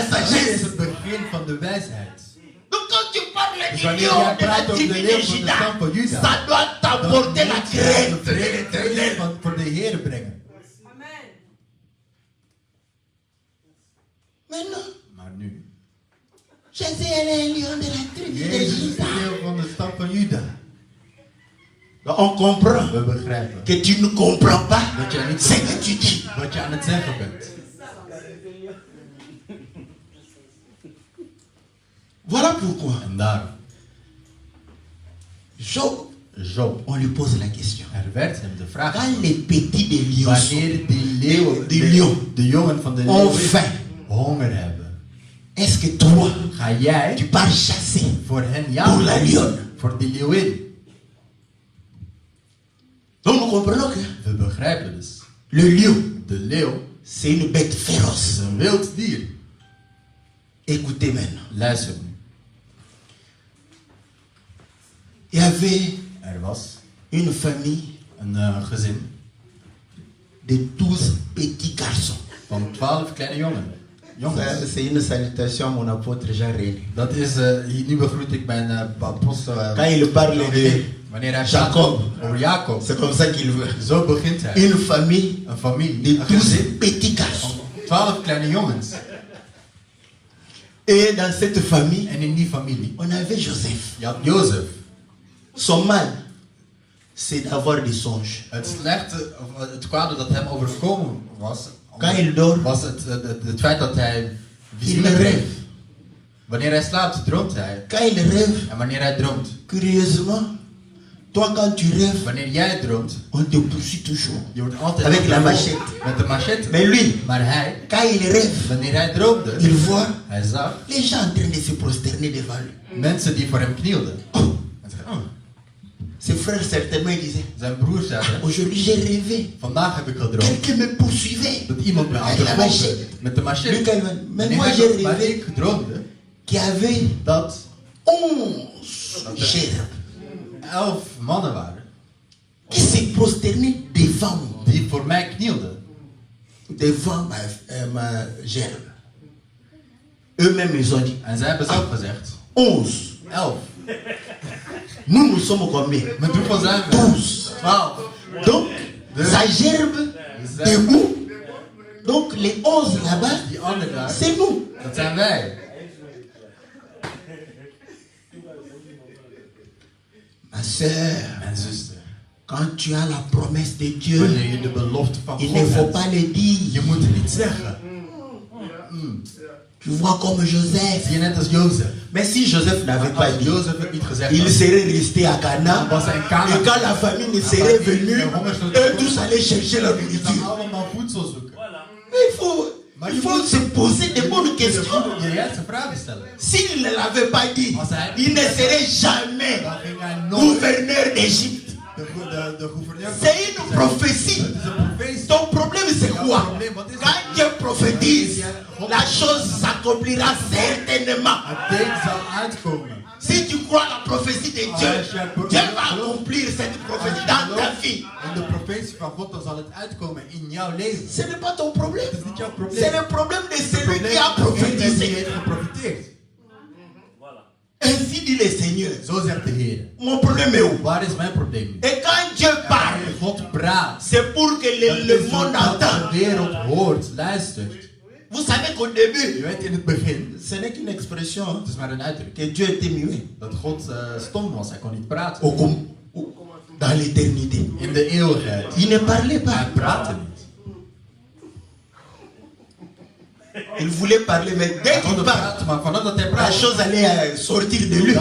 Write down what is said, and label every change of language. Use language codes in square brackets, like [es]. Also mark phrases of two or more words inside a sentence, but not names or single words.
[nl] Dat is [fr] sagesse. [nl] het begin van de wijsheid. [fr] Donc quand tu parles [nl] Dus [fr] du [nl] wanneer [fr] lion [nl] jij [fr] de la [nl] praat over [fr] tribu de de [nl] leeuw van de Juda, stam van Juda, [fr] ça doit t'apporter la crainte de [nl] vrees [fr] l'éternel. [nl] voor de Heer brengen. [fr] Maintenant, [nl] Maar nu, [fr] Jésus est le lion de la tribu de [nl] Jezus is [fr] Juda. [nl] de leeuw van de stam van Juda. [fr] Donc, on comprend [nl] We begrijpen [fr] que tu ne comprends pas [nl] dat jij niet [fr] ce que tu dis. [nl] wat je aan het zeggen bent. [fr] Voilà pourquoi [nl] En daarom, [fr] Job, [nl] Job, [fr] on lui pose la question. [nl] werd hem de vraag [fr] Quand [nl] gesteld. [fr] les petits des lions [nl] Wanneer die leeuwen, Die leeuw. de jongen van de [fr] ont [nl] leeuw [fr] faim, [nl] honger hebben, [fr] est-ce que toi, [nl] ga jij [fr] tu pars chasser [nl] voor hen [fr] pour la [nl] jagen? [fr] lionne? [nl] Voor die leeuwin. [fr] Donc nous comprenons que [nl] We begrijpen dus. [fr] le lion, [nl] De leeuw [fr] c'est une bête [nl] is [fr] féroce. [nl] een wild dier. [fr] Écoutez maintenant. [nl] Luister nu. [fr] Il y avait [nl] Er was [fr] une famille [nl] een gezin [fr] de 12 petits garçons. [nl] van 12 kleine jongens. [fr] Ça, c'est une salutation à mon apôtre Jean René. [nl] Dat is, nu begroet ik mijn apostel. [fr] Quand il parle de [nl] Wanneer hij [fr] Jacob, [nl] praat over Jacob, [fr] c'est comme ça qu'il veut. [nl] zo begint hij. [fr] Une famille [nl] Een familie, [fr] de [nl] een 12 gezin [fr] petits [nl] van [fr] garçons. [nl] 12 kleine jongens. [fr] Et dans cette famille, [nl] En in die familie, [fr] on avait Joseph. [nl] je had Jozef. [fr] Son mal, c'est d'avoir des songes. [nl] Het slechte, of het kwade dat hem overkomen was, [fr] Quand il dort, [nl] was het feit dat hij [fr] il [nl] visioenen [fr] rêve. [nl] kreeg. Wanneer hij slaapt, droomt hij. [fr] Quand il rêve, [nl] En wanneer hij droomt, [fr] curieusement, toi quand tu rêves, [nl] wanneer jij droomt, [fr] on te poursuit toujours. [nl] je wordt altijd [fr] Avec la [nl] achtervolgd [fr] machette. [nl] met de machette. [fr] Mais lui, [nl] Maar hij, [fr] quand il rêve, [nl] wanneer hij droomde, [fr] il voit [nl] hij zag [fr] les gens en train de se prosterner devant lui. [nl] mensen die voor hem knielden. Oh, Hij zei, oh. [fr] ses frères certainement disaient, [nl] Zijn broer zei, [fr] aujourd'hui j'ai rêvé, [nl] vandaag heb ik gedroomd [fr] quelqu'un me poursuivait. [nl] dat iemand me [fr] Avec la [nl] achtervolgde [fr] machette. [nl] met de [fr] Lui, [nl] machette. [fr] quand il va- Mais moi [nl] Wanneer [fr] j'ai [nl] maar [fr] rêvé [nl] ik droomde [fr] qu'il y avait [nl] dat [fr] 11 gerbes [nl] 11 mannen waren [fr] qui se prosternaient devant moi, die voor mij knielden. devant ma gerbe. Eux-mêmes, ils ont dit, [nl] En zij hebben zelf gezegd, 11. 11. [fr] Nous sommes combien? [nl] Met hoeveel zijn we? [fr] 12. [nl] 12. [fr] Donc, sa gerbe debout. Donc, les 11 là-bas, [nl] Die anderen daar, [fr] c'est nous. [nl] dat zijn wij. [fr] Ma sœur, [nl] Mijn zuster, [fr] quand tu as la promesse de Dieu, [nl] wanneer je de belofte van [fr] il [nl] God [fr] ne faut [nl] hebt, [fr] pas le dire. [nl] je moet het niet zeggen. [fr] Tu vois comme Joseph. [nl] Zie je net als Jozef. [fr] Mais si Joseph n'avait pas [nl] Als [fr] dit, [nl] Jozef het niet gezegd [fr] il [nl] had, [fr] serait resté à Cana. [nl] was hij in Canaan. [fr] Et quand la famille ne serait venue, eux tous allaient chercher la [nl] Je zou [fr] nourriture. [nl] allemaal voedsel zoeken. [fr] Mais il faut se poser des bonnes questions. [nl] Je juiste vragen stellen. [fr] S'il ne l'avait pas dit, il ne serait jamais [nl] Dan ging hij nooit [fr] gouverneur d'Égypte. [nl] de gouverneur. [fr] C'est une prophétie. [nl] Het is een profetie. [fr] Ton problème c'est quoi? Quand Dieu prophétise, la chose s'accomplira certainement. [nl] Het ding zal uitkomen. [fr] Si tu crois la prophétie de Dieu, Dieu va accomplir cette prophétie dans ta vie. [nl] In de profetie van God, dan zal het uitkomen in jouw leven. [fr] Ce n'est pas ton problème. [nl] Dat is niet jouw probleem. [fr] C'est le problème de [nl] Het [fr] celui [nl] probleem [fr] qui a [nl] is degene die [fr] prophétisé. [nl] heeft geprofiteerd. [fr] Ainsi dit le Seigneur. [nl] Zo zegt de Heer. [fr] Mon problème est où? [nl] Waar is mijn probleem? [fr] Et quand Dieu parle, [nl] Wanneer God praat, [fr] c'est pour que le monde [nl] dat [fr] entende. [nl] de wereld hoort, luistert. [fr] Vous savez qu'au début, [nl] Je weet in het begin, [fr] ce n'est qu'une expression hein, [nl] het is maar een uitdrukking, [fr] que Dieu était muet [nl] dat God stom was, hij kon niet praten. [fr] dans l'éternité. [nl] In de eeuwigheid. [fr] Il ne parlait pas. [nl] Hij praatte niet. [fr] Il voulait parler, mais dès [nl] Hij [fr] qu'il [nl] kon [fr] parle, [nl] praten, maar vanaf dat hij [fr] la [nl] praatte, [fr] chose allait sortir de lui.